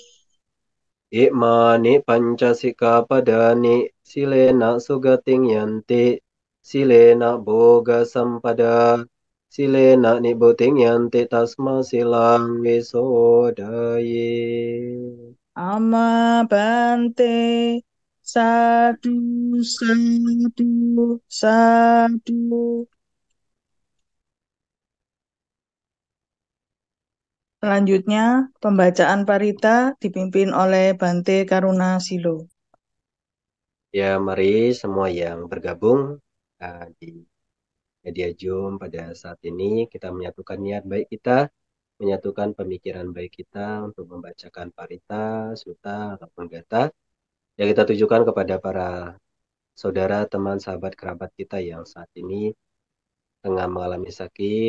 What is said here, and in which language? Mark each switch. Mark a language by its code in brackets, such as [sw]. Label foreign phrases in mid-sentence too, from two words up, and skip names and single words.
[pi] Imani pancasikapadani silena sugating yanti silena boga sampada silena niboting yanti tasma silang wisodaye. Ama bante sadu sadu sadu. [id] Selanjutnya, pembacaan parita dipimpin oleh Bante Karuna Silo. Ya, mari semua yang bergabung di media Zoom pada saat ini kita menyatukan niat baik kita, menyatukan pemikiran baik kita untuk membacakan parita, suta, ataupun gata yang kita tujukan kepada para saudara, teman, sahabat, kerabat kita yang saat ini tengah mengalami sakit.